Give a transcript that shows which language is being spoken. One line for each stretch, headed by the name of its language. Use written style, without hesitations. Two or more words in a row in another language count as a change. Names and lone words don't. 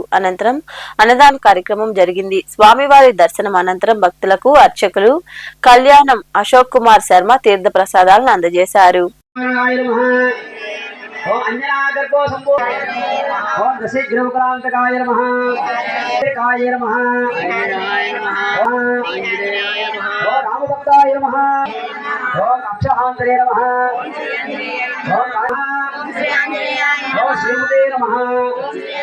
Telugu: అనంతరం అన్నదాన కార్యక్రమం జరిగింది. స్వామివారి దర్శనం అనంతరం భక్తులకు అర్చకులు కళ్యాణం అశోక్ కుమార్ శర్మ తీర్థ ప్రసాదాలను అందజేశారు.
Sanskrit: ओम अंजनागर्भो संपूर्ण ओम दशग्रहक्रांतकाय नमः काय नमः ओम रामभक्ताय नमः ओम अक्षहांतरे नमः ओम श्रीमते नमः